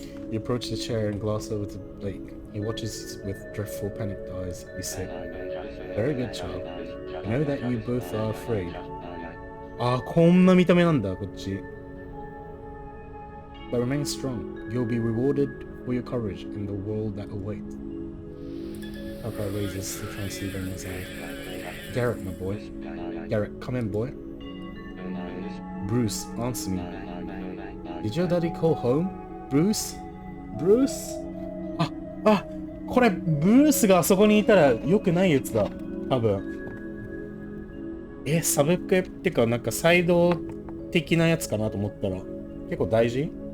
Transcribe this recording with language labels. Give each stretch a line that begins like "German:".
English: You approach the chair and glass over to Blake. He watches with dreadful, panicked eyes. You say, "Very good, child. I know that you both are afraid."
Japanese: あー、こんな見た目なんだ、こっち。
English: But remain strong. You'll be rewarded for your courage in the world that awaits. Papa raises the transceiver in his eye. Garrett, my boy. Garrett, come in, boy. Bruce, answer me. Did your daddy call home? Bruce? Bruce?
Japanese: あ、これ、ブルースがあそこにいたら良くないやつだ。多分。サブクエってか、なんかサイド的なやつかなと思ったら、結構大事？